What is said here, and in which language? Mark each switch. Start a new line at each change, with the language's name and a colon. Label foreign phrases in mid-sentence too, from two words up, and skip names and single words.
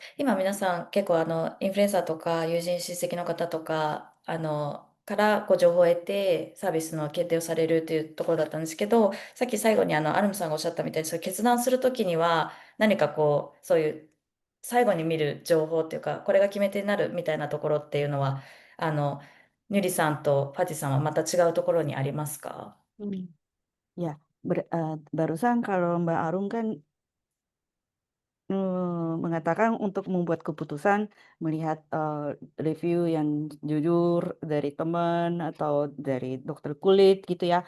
Japanese: 今皆さん結構インフルエンサーとか友人親戚の方とか、からこう情報を得てサービスの決定をされるというところだったんですけど、さっき最後にアルムさんがおっしゃったみたいに、そういう決断するときには何かこう、そういう最後に見る情報っていうか、これが決め手になるみたいなところっていうのは、ニュリさんとファティさんはまた違うところにありますか？
Indonesian: Ya, barusan kalau Mbak Arum kan mengatakan untuk membuat keputusan melihat review yang jujur dari teman atau dari dokter kulit gitu ya.